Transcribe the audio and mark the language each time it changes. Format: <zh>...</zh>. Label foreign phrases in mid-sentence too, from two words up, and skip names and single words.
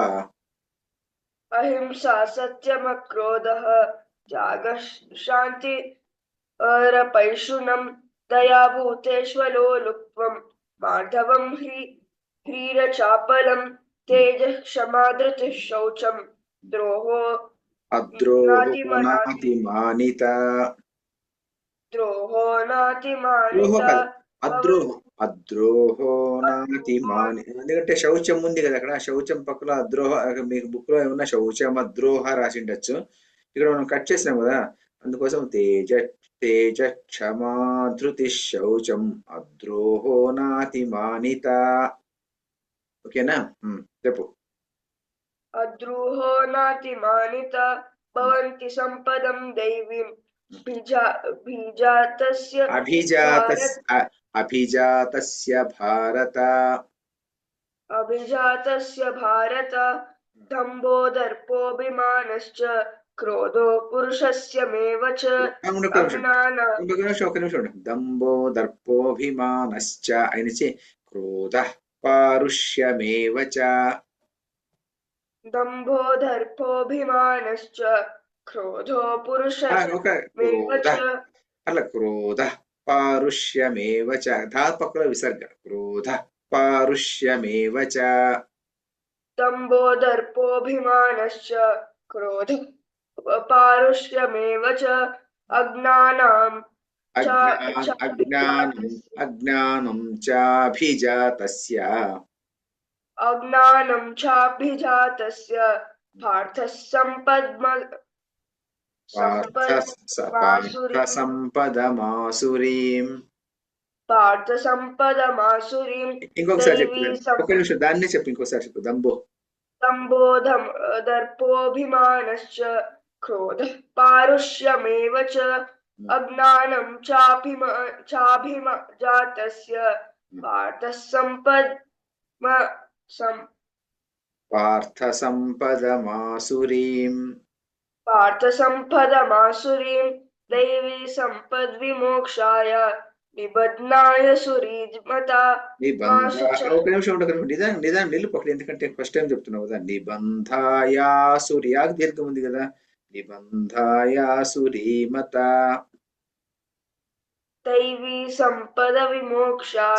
<sa>अहिंसा सत्यमक्रोधः त्यागः शान्तिरपैशुनम् दया भूतेष्वलो लुप्त्वम् माधवम् ह्रीरचापलम् तेजः क्षमा धृतिः शौचम् అద్రోహో నాతిమానిత</sa> <te>ఎందుకంటే శౌచం ఉంది కదా అక్కడ. శౌచం పక్కన అద్రోహ, మీకు బుక్ లో ఏమన్నా</te> <sa>శౌచం అద్రోహ</sa> <te>రాసి ఉండొచ్చు. ఇక్కడ మనం కట్ చేసినాం కదా, అందుకోసం</te> <sa>తేజ క్షమా ధృతి శౌచం అద్రోహో నాతిమానిత.</sa> <te>ఓకేనా? చెప్పు.</te> <sa>अद्रोहो नातिमानित भवन्ति सम्पदं दैवीम् अभिजातस्य भारत दम्भो दर्पोऽभिमानश्च क्रोधो पुरुषस्यमेव च దంభో దర్పోభిమానశ్చ అయినచి క్రోధః పారుష్యమేవ చ. दम्भो दर्पोऽभिमानश्च क्रोधो पुरुषस्यमेव च.</sa> <te>అట్లా</te> <sa>క్రోధః పారుష్యమేవ చ</sa> <te>ధాతు పక్కన విసర్గ.</te> <sa>క్రోధః పారుష్యమేవ చ. दम्भो दर्पोऽभिमानश्च क्रोधः पारुष्यमेव च. अज्ञानं चाभिजातस्य अज्ञानं चाभिजातस्य पार्थसम्पदमासुरीं</sa> <te>ఇంకొకసారి చెప్పు</te> <sa>दैवी</sa> <te>ఒక్క నిమిషం దాన్నే చెప్పు ఇంకోసారి చెప్పు దంబో</te> <sa>संबोधम दर्पोऽभिमानश्च क्रोधः पारुष्यमेव च अज्ञानं चाभिजातस्य पार्थसम्पदमासुरीं दैवी सम्पद्विमोक्षाय నిబధ్నాయ సురీమత</sa> <te>ఒక నిమిషం నిదానం నిలుపు అక్కడ ఎందుకంటే ఫస్ట్ టైం చెప్తున్నావు కదా నిబంధాయాసురియాకి దీర్ఘం ఉంది కదా నిబంధాయాసురీమత</te> <sa>దైవీ సంపద విమోక్షాయ</sa>